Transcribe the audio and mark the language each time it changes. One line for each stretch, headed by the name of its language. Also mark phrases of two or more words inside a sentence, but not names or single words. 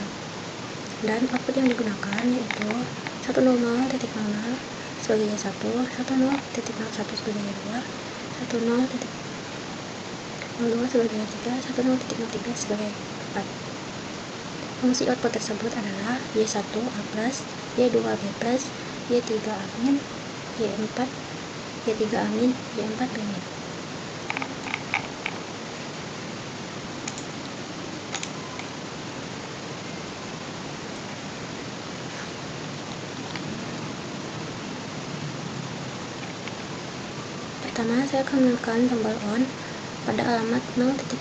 Indonesian: Dan output yang digunakan yaitu 100.00 sebagai Y1, 10.01 sebagai Y2, 10.02 sebagai Y3, 10.03 sebagai Y4. Fungsi output tersebut adalah Y1 A+, Y2 B+, Y3 A-, Y4 Y3 A-, Y4 B-. Pertama, saya akan menekan tombol on pada alamat 0.00.